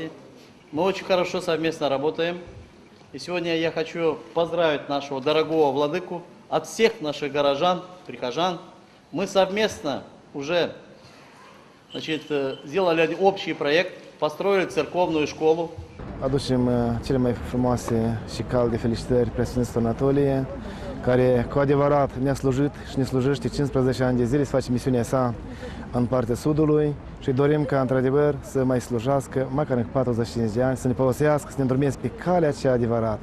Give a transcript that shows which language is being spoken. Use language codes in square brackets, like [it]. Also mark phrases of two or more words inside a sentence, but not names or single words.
[ru] Мы очень хорошо совместно работаем. И сегодня я хочу поздравить нашего дорогого владыку от всех наших горожан, прихожан. Мы совместно уже сделали общий проект, построили церковную школу. [ro] Aducem cele mai frumoase și calde felicitări preasfințitul Anatolie, care cu adevărat ne-a slujit și ne slujește 15 ani de zile să face misiunea sa în partea Sudului și dorim ca, într-adevăr, să mai slujească măcar în 45 de ani, să ne folosească, să ne îndrumeze pe calea cea adevărată.